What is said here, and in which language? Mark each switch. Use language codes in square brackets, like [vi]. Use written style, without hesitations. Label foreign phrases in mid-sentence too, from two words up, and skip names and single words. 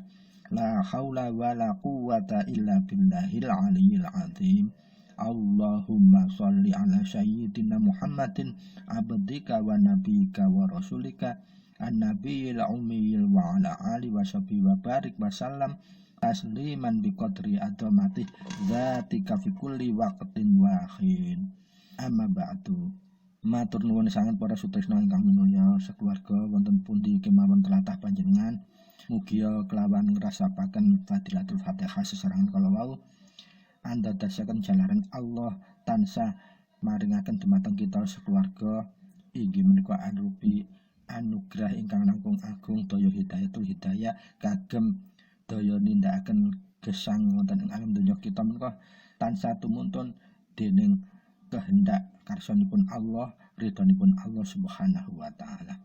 [ar] لا حول ولا قوة إلا بالله العلي العظيم. اللهم صل على سيدنا محمد عبدك ونبيك ورسولك النبي الأمي وعلى آله وصحبه وبارك وسلم تسليما بقدر عظمة ذاتك في كل وقت وحين. أما بعد. [jv] Matur nuwun sanget para sutresna ingkang minulya sakeluarga wonten pundi kemawon tlatah panjenengan. Mugia kelawan ngrasapaken Fadilatul Fatihah sesarengan kala wau andhadasaken jalaran Allah tansah maringaken dumateng kita sekeluarga inggih menika anupi anugerah ingkang langkung agung daya hidayatul hidayah kagem daya nindakaken gesang wonten ing alam donya kita menika tansah tumuntun dening kehendak karsanipun Allah, ridhonipun Allah [ar] سبحانه وتعالى.